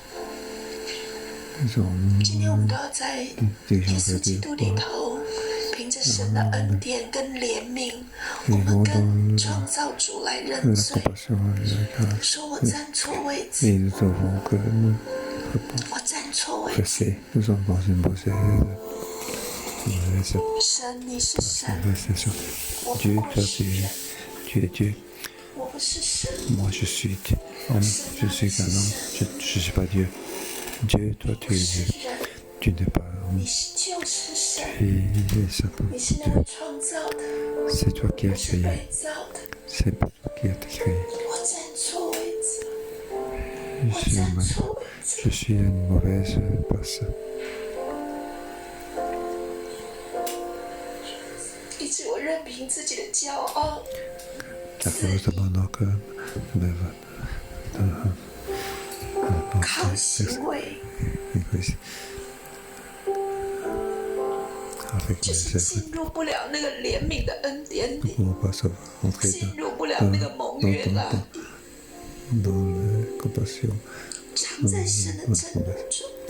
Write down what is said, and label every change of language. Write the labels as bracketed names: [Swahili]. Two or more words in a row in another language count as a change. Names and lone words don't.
[Chinese] 今天我們都要在耶穌基督裡頭，憑着神的恩典跟憐憫，我們跟創造主來認罪，說我站錯位置，我站錯位置。神，你是神，我不是人，我不是神， [French] moi je suis homme, je suis qu'un homme, je ne suis pas Dieu. Dieu, toi tu es Dieu, tu n'es pas homme, [Chinese] 你就是神， [French] tu es simplement [Chinese] 你是那 [French] Dieu. [Chinese] 位創造的， [French] C'est toi qui [Chinese] 我 [French] as [Chinese] 是 [French] créé, [Chinese] 被造的， [French] c'est toi qui as créé. [Chinese] 我站錯位置， [French] Je suis, [Chinese] 我站錯位置。 [French] je suis une mauvaise personne. [Chinese] 一止我任凭自己的骄傲。靠行为，就是进入不了那个怜悯的恩典里，进入不了那个蒙悦那里，藏在神的真理中。